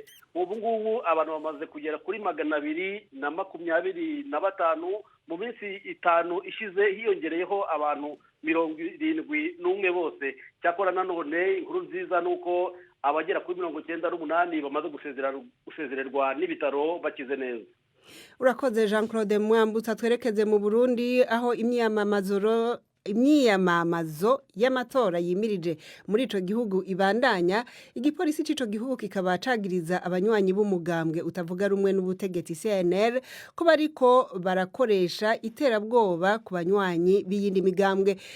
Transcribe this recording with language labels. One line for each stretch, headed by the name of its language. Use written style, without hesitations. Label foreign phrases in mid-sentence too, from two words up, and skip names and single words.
Kinyarwanda: Ubu ngubu abantu bamaze kugera kuri 225 mu minsi 5 ishize, hiyongereyeho abantu 71 bose. Cyakora nanone inkuru nziza nuko abagera kuri 98 bamaze gusezererwa n'ibitaro bakize neza. Urakoze Jean Claude Mwambutsa.
Rundi: Twerekeze mu Burundi aho imyiyamamazo y'amatora yimirije muri ico gihugu ibandanya. Igipolisi c'ico gihugu kikaba cagiriza abanywanyi b'umugambwe utavuga rumwe n'ubutegetsi CNL ko bariko barakoresha iterabwoba ku banywanyi b'iyindi migambwe.